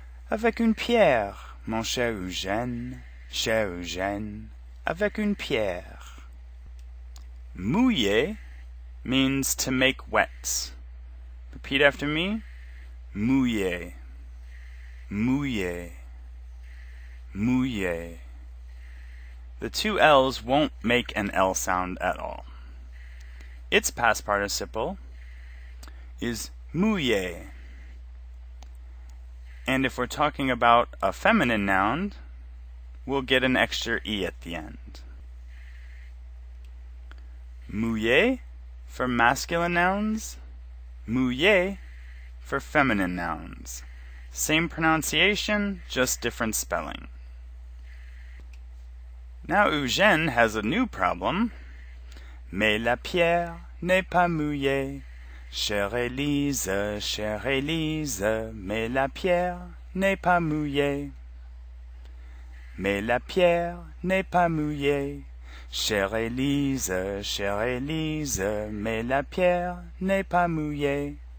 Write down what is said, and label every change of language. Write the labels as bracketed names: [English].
[French] Avec une pierre, mon cher Eugène, avec une pierre. [English] Mouiller means to make wet. Repeat after me. [French] Mouiller, mouiller, mouiller. [English] The two L's won't make an L sound at all. Its past participle is mouiller. And if we're talking about a feminine noun, we'll get an extra E at the end. Mouiller for masculine nouns, mouiller for feminine nouns. Same pronunciation, just different spelling. Now Eugène has a new problem. [French] Mais la pierre n'est pas mouillée. Chère Élise, mais la pierre n'est pas mouillée. Mais la pierre n'est pas mouillée. Chère Élise, mais la pierre n'est pas mouillée.